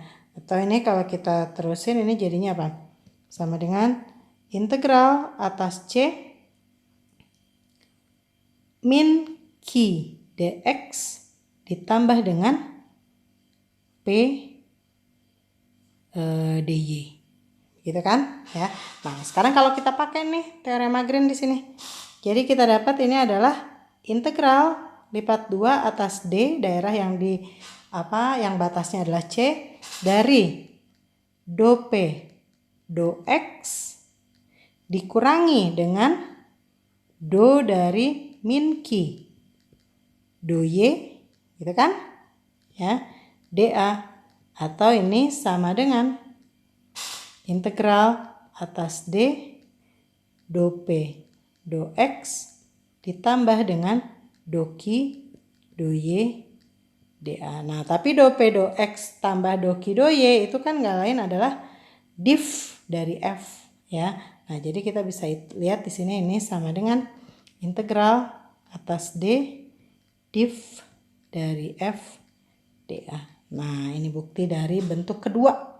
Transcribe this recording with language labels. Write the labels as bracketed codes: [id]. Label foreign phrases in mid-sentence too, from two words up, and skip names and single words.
[id] Atau ini kalau kita terusin ini jadinya apa? Sama dengan integral atas C min Q dx ditambah dengan P dy, gitu kan ya. Nah, sekarang kalau kita pakai nih teorema Green di sini, jadi kita dapat ini adalah integral lipat 2 atas D, daerah yang yang batasnya adalah C, dari do P do X dikurangi dengan do dari min Q do Y, gitu kan ya, dA, atau ini sama dengan integral atas D do P do X ditambah dengan do Q do Y dA. Nah, tapi do P do X tambah do Q do Y itu kan nggak lain adalah div dari F ya. Nah, jadi kita bisa lihat di sini ini sama dengan integral atas D div dari F dA. Nah, ini bukti dari bentuk kedua.